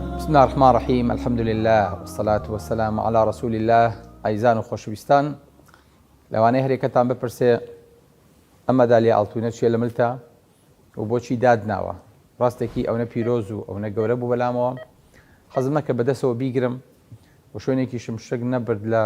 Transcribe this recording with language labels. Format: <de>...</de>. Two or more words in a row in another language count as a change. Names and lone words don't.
<ar>بسم الله الرحمن الرحيم الحمد لله والصلاة والسلام على رسول الله</ar> <ckb>ئایزان و خۆشەویستان لەوانەیە هەرێکەتان بپرسێ ئەم مەدالیە ئاڵتوونە چیە لە ملتە و بۆچی دادناوە ڕاستێکی ئەوە پیرۆز و ئەوە گەورە بوو بەلامەوە حەزم نەکە بەدەستەوە بیگرم و شوێنێکی شمشک نەبرد</ckb>